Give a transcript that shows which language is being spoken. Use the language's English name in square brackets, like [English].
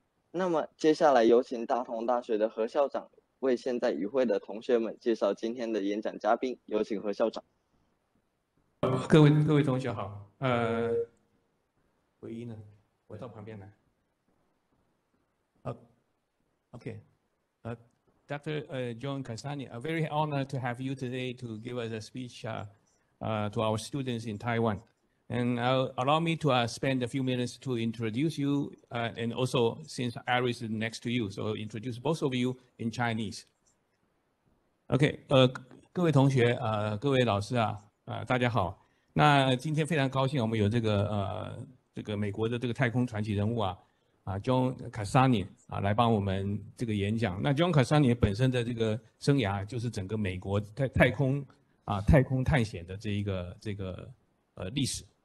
[Chinese] 那么接下来有请大同大学的何校长为现在与会的同学们介绍今天的演讲嘉宾，有请何校长。各位同学好，唯一呢，我到旁边来。 [English] OK， Dr. John Casani, a very honored to have you today to give us a speech to our students in Taiwan. And allow me to spend a few minutes to introduce you, and also since Iris is next to you, so introduce both of you in Chinese. [Chinese] OK， 各位同学各位老师大家好。那今天非常高兴，我们有这个美国的这个太空传奇人物John Casani 来帮我们这个演讲。那 John Casani 本身的这个生涯就是整个美国太空探险的这个历史。